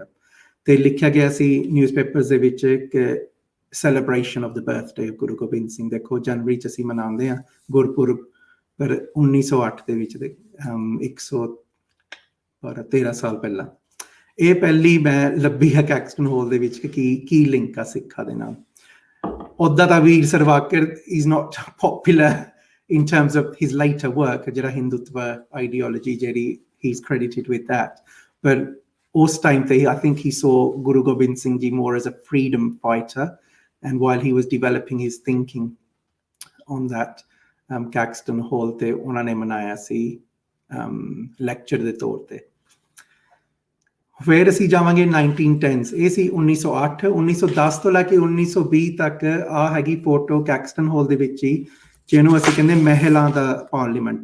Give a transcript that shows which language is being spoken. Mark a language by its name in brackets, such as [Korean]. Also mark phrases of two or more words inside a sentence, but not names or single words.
[Punjabi] ਤੇ ਲਿਖਿਆ ਗਿਆ ਸੀ ਨਿਊਜ਼ਪੇਪਰਸ ਦੇ ਵਿੱਚ ਕਿ [English] Celebration of the birthday of [Punjabi] ਗੁਰੂ ਗੋਬਿੰਦ ਸਿੰਘ। ਦੇਖੋ ਜਨਵਰੀ 'ਚ ਅਸੀਂ ਮਨਾਉਂਦੇ ਹਾਂ ਗੁਰਪੁਰਬ, ਪਰ 1908 ਦੇ ਵਿੱਚ 113 ਸਾਲ ਪਹਿਲਾਂ ਇਹ ਪਹਿਲੀ ਮੈਂ ਲੱਭੀ ਹੈ ਕੈਕਸਟਨ ਹਾਲ ਦੇ ਵਿੱਚ ਕਿ ਕੀ ਲਿੰਕ ਆ ਸਿੱਖਾਂ ਦੇ ਨਾਲ। ਉੱਦਾਂ ਤਾਂ [English] ਵੀਰ ਸਰਵਾਕਰ is not popular in terms of his later work, [Punjabi] ਜਿਹੜਾ ਹਿੰਦੂਤਵ [English] ideology ਜਿਹੜੀ he's credited with that, but ਉਸ time ਤੇ I think he saw Guru Gobind Singh Ji more as a freedom fighter, and while he was developing his thinking on that Caxton Hall [Punjabi] ਤੇ ਉਹਨਾਂ ਨੇ ਮਨਾਇਆ ਸੀ ਲੈਕਚਰ ਦੇ ਤੌਰ ਤੇ। ਫਿਰ ਅਸੀਂ ਜਾਵਾਂਗੇ 1910s, ਇਹ ਸੀ 1908। 1910 ਤੋਂ ਲੈ ਕੇ 1920 ਤੱਕ ਆ ਹੈਗੀ ਫੋਟੋ ਕੈਕਸਟਨ ਹਾਲ ਦੇ ਵਿੱਚ ਹੀ, ਜਿਹਨੂੰ ਅਸੀਂ ਕਹਿੰਦੇ ਮਹਿਲਾਂ ਦਾ ਪਾਰਲੀਮੈਂਟ।